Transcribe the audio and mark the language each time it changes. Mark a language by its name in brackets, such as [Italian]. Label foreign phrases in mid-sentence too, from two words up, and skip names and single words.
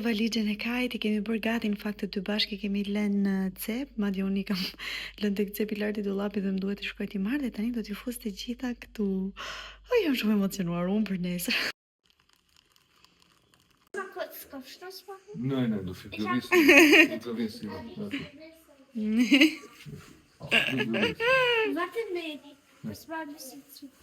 [Albanian] valixhen e Kajit, i kemi bërë gati, në fakt të dy bashkë i kemi lënë në cep, madje unë i kam lënë tek cepi lart i dollapit dhe më duhet të shkoj t'i marr dhe tani do t'ju fus të gjitha këtu. Jam shumë emocionuar unë për nesër. [German] Nein, du vergisst ja. Warte, nee, das war ein bisschen zu.